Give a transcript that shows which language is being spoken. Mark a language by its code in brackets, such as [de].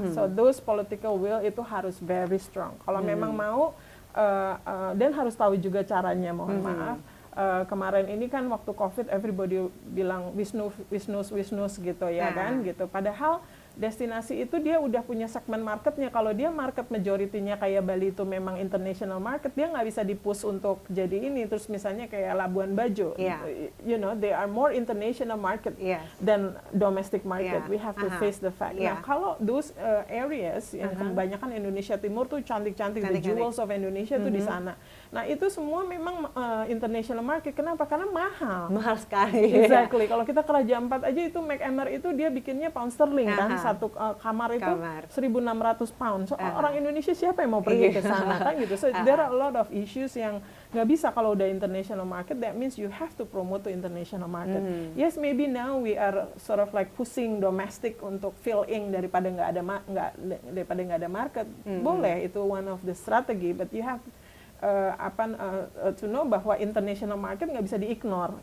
[en] So those political will [id] itu harus [en] very strong. [id] Kalau memang mau dan harus tahu juga caranya. Mohon maaf. Kemarin ini kan waktu COVID everybody bilang Wisnus gitu ya kan gitu. Padahal destinasi itu dia udah punya segmen marketnya. Kalau dia market majority-nya kayak Bali itu memang international market, dia nggak bisa di-push untuk jadi ini. Terus misalnya kayak [en] Labuan Bajo, you know, they are more international market than domestic market. We have to face the fact. [id] Nah, kalau [en] those areas [id] yang kebanyakan Indonesia Timur tuh cantik-cantik, [en] the jewels of Indonesia [id] tuh di sana. Nah, itu semua memang international market. Kenapa? Karena mahal. Mahal sekali. [en] Exactly. [id] Kalau kita ke Raja Ampat aja itu McEmer itu dia bikinnya pound sterling kan. Satu kamar itu 1.600 pound. So, orang Indonesia siapa yang mau pergi ke sana kan gitu. [en] So there are a lot of issues [id] yang nggak bisa kalau udah [en] international market. That means you have to promote to international market. Yes, maybe now we are sort of like pushing domestic untuk fill in [id] daripada nggak ada [en] market. [id] Boleh, itu [en] one of the strategy. But you have to know bahwa international market [id] nggak bisa di-ignore.